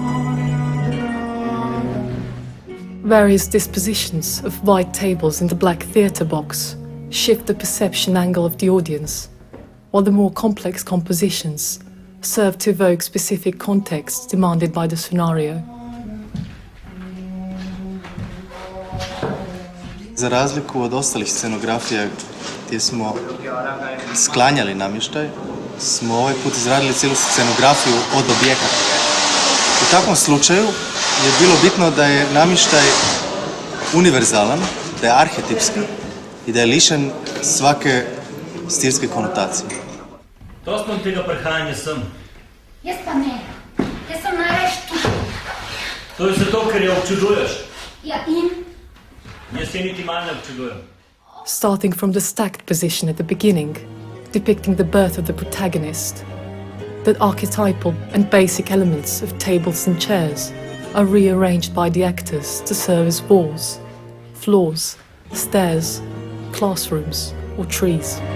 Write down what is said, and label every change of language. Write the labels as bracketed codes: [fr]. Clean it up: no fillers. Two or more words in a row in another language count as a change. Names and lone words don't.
[en] Various dispositions of white tables in the black theatre box shift the perception angle of the audience, while the more complex compositions serve to evoke specific contexts demanded by the scenario. [hr] Za razliku od ostalih scenografija gdje smo sklanjali namještaj, smo ovaj put izradili cijelu scenografiju od objekata. U takvom slučaju je bilo bitno da je namještaj univerzalan, da je arhetipski i da je lišen svake stilske konotacije. [sl] To spom tega prehajanja sem. Jaz pa ne. Jaz sem največ tu. To je zato, ker jo občuduješ. Ja, in? Jaz je niti malo ne občudujem. [en] Starting from the stacked position at the beginning, depicting the birth of the protagonist, the archetypal and basic elements of tables and chairs are rearranged by the actors to serve as walls, floors, stairs, classrooms, or trees.